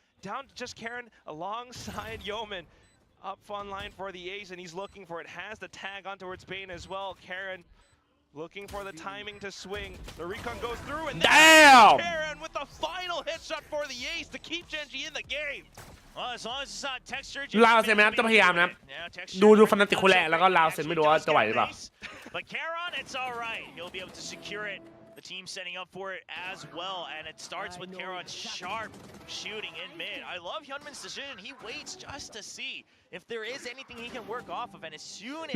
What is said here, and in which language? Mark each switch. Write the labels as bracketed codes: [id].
[en] Down to just Karen alongside Yeoman. Up on line for the ace, and he's looking for it. Has the tag on towards Bane as well. Karen looking for the timing to swing. The recon goes through, and damn! Karen with the final headshot for the ace to keep GENG in the game. Well, as long as it's not texture, [th] ลาวเซนไหมครับจะพยายามนะครับดูฟันติคนแรกแล้วก็ลาวเซนไม่รู้ว่าจะไหวหรือเปล่า [en] But Karen, it's all right. He'll be able to secure it. The team setting up for it as well, and it starts with Karon's sharp shooting in mid. I love Hyunmin's decision. He waits just to see if there is anything he can work off of, and as soon as